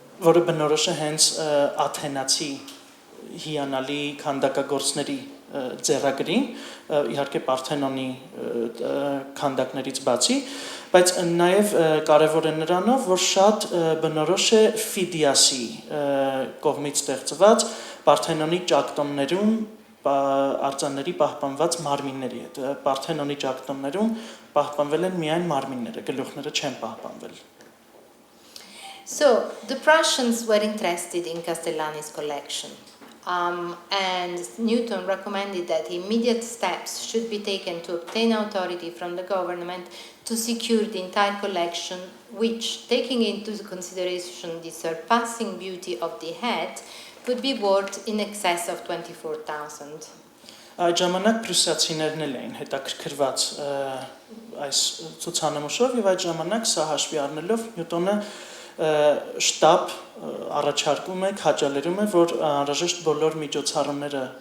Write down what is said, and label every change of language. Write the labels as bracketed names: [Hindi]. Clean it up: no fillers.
[Armenian] որը բնորոշ է հենց աթենացի հիանալի քանդակագործների ձեռագրին, իհարկե Պարթենոնի քանդակներից բացի, բայց նաև կարևոր է նրանով, որ շատ բնորոշ է Ֆիդիասի կողմից ստեղծված Պարթենոնի ճակտոններում արձանների պահպանված մարմինների հետ։ Պարթենոնի ճակտոններում պահպանվել են միայն մարմինները, գլուխները չեն պահպանվել։ [English] So, the Prussians were interested in Castellani's collection. And Newton recommended that immediate steps should be taken to obtain authority from the government to secure the entire collection, which, taking into consideration the surpassing beauty of the head, would be worth in excess of 24,000. [Armenian] Այդ ժամանակ պրուսիացիներն էլ էին հետաքրքրված այս ցուցանմուշով եւ այդ ժամանակ սա հաշվի առնելով Նյուտոնը շտաբ առաջարկում է, քաջալերում է, որ անհրաժեշտ բոլոր միջոցառումները